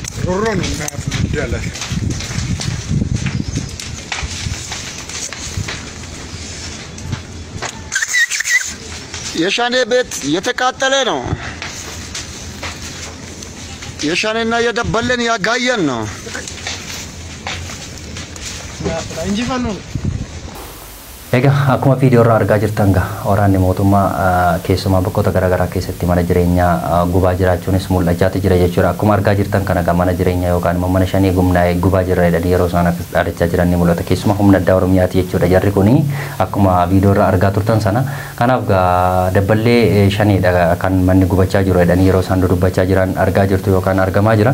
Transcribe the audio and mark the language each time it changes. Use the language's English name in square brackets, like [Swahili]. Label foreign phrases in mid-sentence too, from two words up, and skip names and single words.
[Amharic] ሮሮን እንዳለ የሻኔ ቤት የተቃጠለ ነው። የሻኔና የደበለን ያጋየን ነው እንጂ ፈኑ [Oromo] Egaa akkuma viidiyoo irraa argaa jirtan waraanni mootummaa keessumaa bakkoota garaagaraa keessatti mana jireenyaa gubaa jiraachuunis mul'achaati jira jechuudha. Akkuma argaa jirtan kana mana jireenyaa yookaan immoo mana shanii gubnaa'ee gubaa jirra jedhanii yeroo isaan dhaadachaa jiran ni mul'ata. Keessumaa humna addaa Oromiyaati jechuudha. Jarri kuni akkuma viidiyoo irraa argaa turtan sana kanaaf dabballee shaniidha kan manni gubachaa jiru jedhanii yeroo isaan dubbachaa jiran argaa jirtu yookaan argamaa jira.